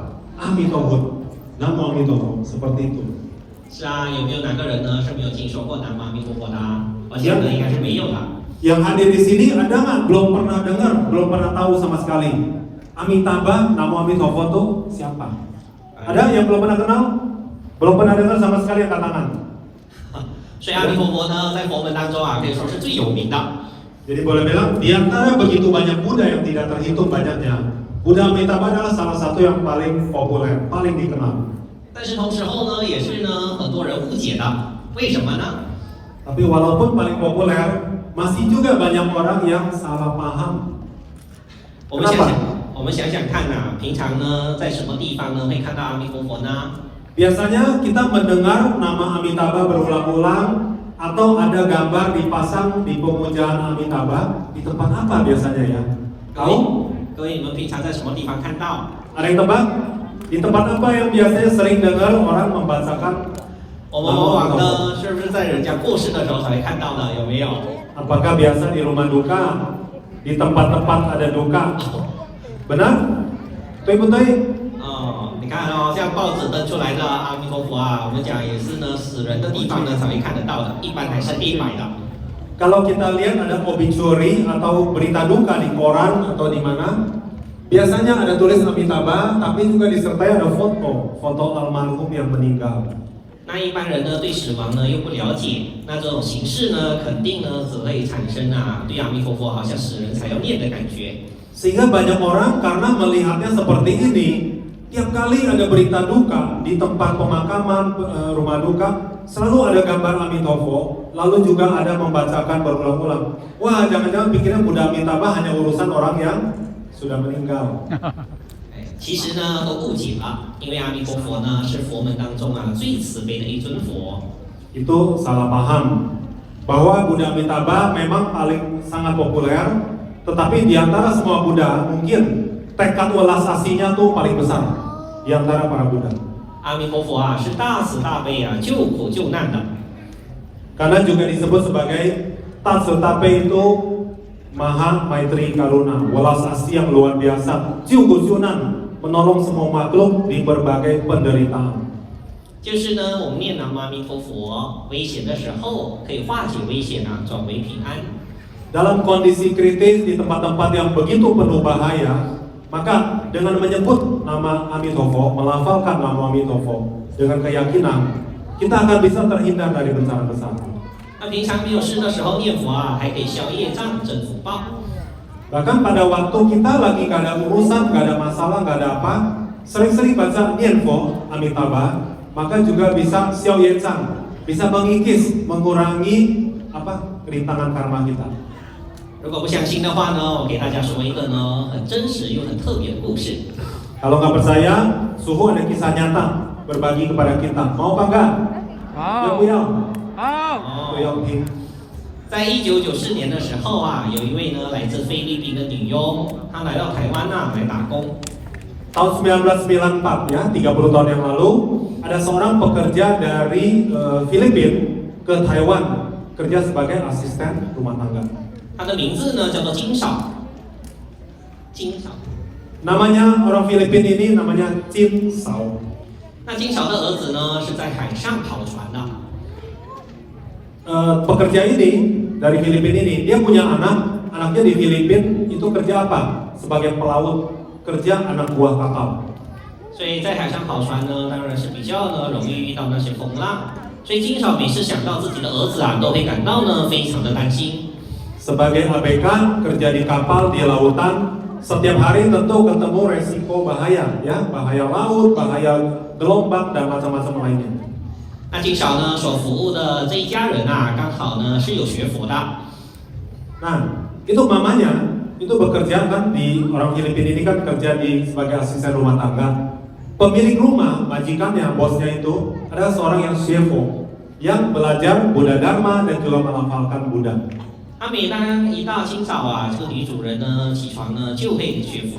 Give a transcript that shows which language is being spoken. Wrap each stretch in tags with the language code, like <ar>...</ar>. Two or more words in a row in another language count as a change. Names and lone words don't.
<id>Amitabha, Namo Amitabha, seperti itu.</id> <zh>是有没有哪个人呢是没有听说过南无阿弥陀佛的我想应该是没有的。</zh> <id>Yang hadir di sini ada nggak belum pernah dengar, belum pernah tahu sama sekali? Amitabha, Namo Amitabha itu siapa? Ada yang belum pernah kenal? Belum pernah dengar sama sekali angkat tangan.</id> <zh>所以阿弥陀佛呢，在佛门当中可以说是最有名的。</zh> <id>Jadi boleh bilang di antara begitu banyak Buddha yang tidak terhitung banyaknya, Buddha Amitabha adalah salah satu yang paling populer, paling dikenal.</id> <zh>但是同时候呢，也是呢很多人误解的，为什么呢？</zh> <id>Tapi walaupun paling populer, masih juga banyak orang yang salah paham.</id> <zh>我们想想看平常呢在什么地方呢会看到阿弥陀佛呢？</zh> <id>Biasanya kita mendengar nama Amitabha berulang-ulang atau ada gambar dipasang di pemujaan Amitabha di tempat apa biasanya ya? Tahu?</id> <zh>各位，你们平常在什么地方看到？</zh> <id>Ada yang tebak? Di tempat apa yang biasanya sering dengar orang membacakan</id> <zh>我们往往呢，是不是在人家过世的时候才会看到的？有没有？</zh> <id>Apakah biasa di rumah duka, di tempat-tempat ada duka? Benar? Betul-betul?</id> <zh>你看哦，像报纸登出来的阿弥陀佛啊，我们讲也是呢，死人的地方呢才会看得到的，一般还是黑白的。</zh> <id>Kalau kita lihat ada obituary atau berita duka di koran atau di mana, biasanya ada tulis Amitabha, tapi juga disertai ada foto almarhum yang meninggal.</id> <zh>那一般人呢对死亡呢又不了解，那这种形式呢肯定呢只会产生啊对阿弥陀佛好像死人才要念的感觉。</zh> <id>Sehingga banyak orang karena melihatnya seperti ini, tiap kali ada berita duka di tempat pemakaman rumah duka, selalu ada gambar Amitabha, lalu juga ada membacakan berulang-ulang. Wah, jangan-jangan pikirnya Buddha Amitabha hanya urusan orang yang sudah meninggal.</id> <zh>其实呢都误解了，因为阿弥陀佛呢是佛门当中啊最慈悲的一尊佛。</zh> <id>Itu salah paham bahwa Buddha Amitabha memang paling sangat populer, tetapi di antara semua Buddha mungkin tekad welas asihnya tuh paling besar di antara para Buddha.</id> <zh>阿弥陀佛啊是大慈大悲啊，救苦救难的。</zh> <id>Karena juga disebut sebagai Tatsetape itu</id> <sa>Maha Maitri Karuna,</sa> <id>welas asih yang luar biasa, Jiugusyunan, menolong semua makhluk di berbagai penderitaan.</id> <zh>就是呢，我们念南无阿弥陀佛，危险的时候可以化解危险啊，转为平安。</zh> <id>Dalam kondisi kritis di tempat-tempat yang begitu penuh bahaya, maka dengan menyebut nama Amitabha, melafalkan nama Amitabha dengan keyakinan, kita akan bisa terhindar dari bencana besar.</id> <zh>那平常没有事的时候念佛啊，还可以消业障、增福报。</zh> <id>Bahkan pada waktu kita lagi gak ada urusan, gak ada masalah, gak ada apa, sering-sering baca Nianfo Amitabha, maka juga bisa</id> <zh>消业障,</zh> <id>bisa mengikis, mengurangi apa kerintangan karma kita.</id> <zh>如果不相信的话呢，我给大家说一个呢很真实又很特别的故事。</zh> <id>Kalau nggak percaya, Suhu ada kisah nyata berbagi kepada kita. Mau apa enggak? Wow.</id> <zh>Buyao. 好， Buyao Ping. 在1994年的时候啊，有一位呢来自菲律宾的女佣，她来到台湾啊来打工。</zh> <id>Tahun 1994 ya, 30 tahun yang lalu, ada seorang pekerja dari Filipina ke Taiwan kerja sebagai asisten rumah tangga.</id> <zh>她的名字呢叫做金少，金少。</zh> <id>Namanya orang Filipina ini namanya Chin Sao. 那金少的儿子呢是在海上跑船的。 Pekerja ini dari Filipina ini, dia punya anaknya di Filipina itu kerja apa? Sebagai pelaut, kerja anak buah kapal.</id> <zh>所以在海上跑船呢，当然是比较呢容易遇到那些风浪。所以金少每次想到自己的儿子啊，都会感到呢非常的担心。</zh> <id>Sebagai ABK kerja di kapal di lautan, setiap hari tentu ketemu resiko bahaya, ya, bahaya laut, bahaya gelombang dan macam-macam lainnya. 那金少呢所服务的这一家人啊，刚好呢是有学佛的。 Nah, itu mamanya itu bekerja kan di orang Filipina ini kan kerja di sebagai asisten rumah tangga. Pemilik rumah, majikannya, bosnya itu adalah seorang yang shefo, yang belajar Buddha Dharma dan juga melafalkan Buddha.</id> <zh>他每当一大清早啊，这个女主人呢起床呢就会学佛。</zh>